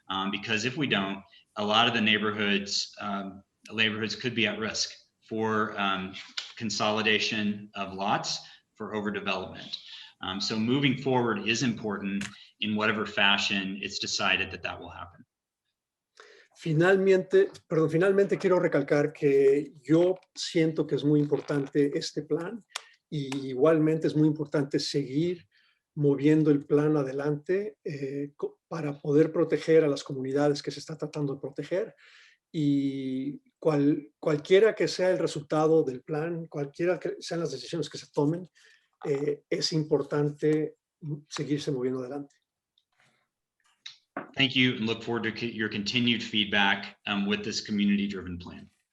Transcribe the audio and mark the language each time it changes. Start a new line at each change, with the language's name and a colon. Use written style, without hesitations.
English: Because if we don't, a lot of the neighborhoods could be at risk for consolidation of lots, for overdevelopment. So moving forward is important in whatever fashion it's decided that will happen.
Spanish: Finalmente quiero recalcar que yo siento que es muy importante este plan y igualmente es muy importante seguir moviendo el plan adelante para poder proteger a las comunidades que se está tratando de proteger y cualquiera que sea el resultado del plan, cualquiera que sean las decisiones que se tomen, es importante seguirse moviendo adelante.
English: Thank you, and look forward to your continued feedback with this community-driven plan.